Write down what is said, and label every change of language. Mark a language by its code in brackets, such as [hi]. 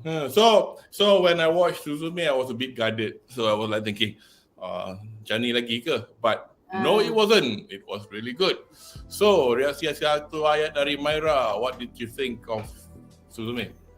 [en] So when I watched Suzume, I was a bit guarded. So I was like thinking, [ms] macam ni lagi ke? [en] But no, it wasn't. It was really good. [ms] So reaksi satu ayat dari Myra. [en] What did you think of Suzume?